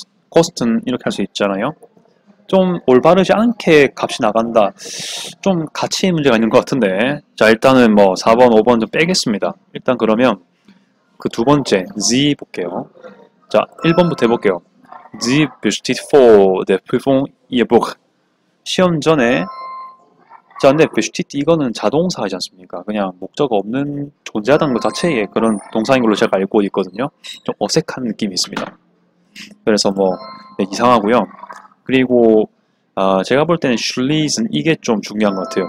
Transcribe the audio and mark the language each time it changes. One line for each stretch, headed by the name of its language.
Korean: 코스트는 이렇게 할 수 있잖아요. 좀 올바르지 않게 값이 나간다. 좀 가치의 문제가 있는 것 같은데. 자, 일단은 4번, 5번 좀 빼겠습니다. 일단 그러면 그 두 번째 Sie 볼게요. 자, 1번부터 해볼게요.
German: Sie besteht vor der Prüfung ihr Buch.
Korean: 시험 전에 자, 근데 besteht 이거는 자동사이지 않습니까? 그냥 목적 없는 존재하다는 것 자체의 그런 동사인 걸로 제가 알고 있거든요. 좀 어색한 느낌이 있습니다. 그래서 네, 이상하고요. 그리고 제가 볼 때는 schließen 이게 좀 중요한 것 같아요.